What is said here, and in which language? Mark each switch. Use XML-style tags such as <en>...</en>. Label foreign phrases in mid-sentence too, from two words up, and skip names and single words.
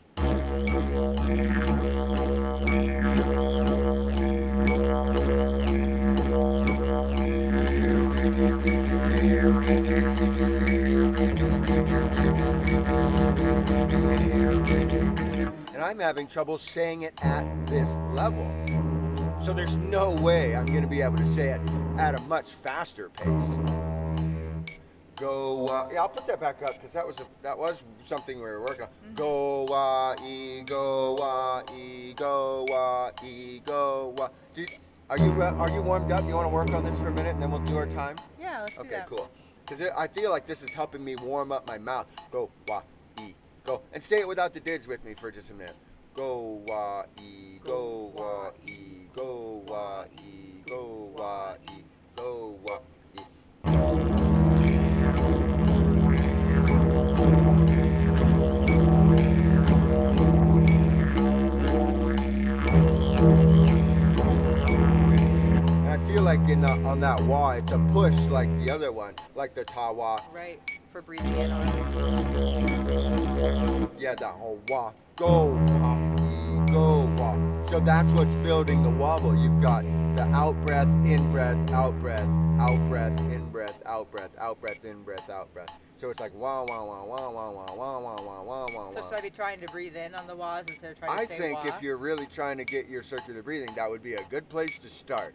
<en>And I'm having trouble saying it at this level. So there's no way I'm going to be able to say it at a much faster pace. Go, yeah, I'll put that back up because that was something we were working on. Go, e, go, e, go, e, go. Are you warmed up? You want to work on this for a minute and then we'll do our time? Yeah, let's do Okay, that. cool. Because I feel like this is helping me warm up my mouth. Go, e, go. And say it without the dids with me for just a minute. Go, e, go, e, go, e, go, e, go, e. And I feel like on that wah, it's a push like the other one, like the ta wah. Right. For breathing in on. Yeah, that whole wah. Go, wah, e, go, wah. So that's what's building the wobble. You've got the out breath, in breath, out breath, in breath, out breath, in breath, out breath. So it's like wah wah wah wah wah wah wah wah wah wah wah. So should I be trying to breathe in on the wahs instead of trying to say I think wah? if you're really trying to get your circular breathing, that would be a good place to start.</en>